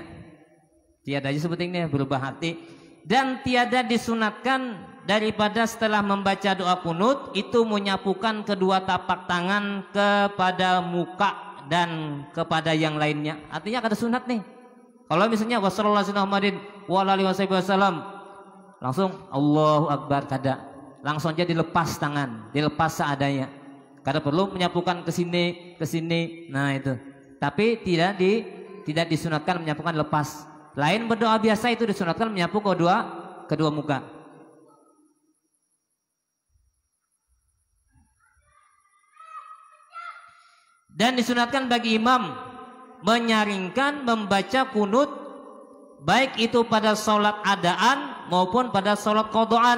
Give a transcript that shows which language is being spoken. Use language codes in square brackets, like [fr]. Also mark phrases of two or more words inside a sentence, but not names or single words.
[id] Tiada aja sebetulnya berubah arti. Dan tiada disunatkan daripada setelah membaca doa kunut itu menyapukan kedua tapak tangan kepada muka dan kepada yang lainnya. Artinya ada sunat nih. Kalau misalnya [ar] والسلام عليكم ورحمة الله وبركاته, [id] langsung [ar] الله أكبر [id] kada. Langsung aja dilepas tangan, dilepas seadanya. [bjn] Kada perlu menyapukan ke sini. Nah itu. [id] Tapi tidak disunatkan menyapukan lepas. Lain berdoa biasa itu disunatkan menyapu kedua muka. Dan disunatkan bagi imam menyaringkan membaca kunut baik itu pada sholat adaan maupun pada sholat qadaan.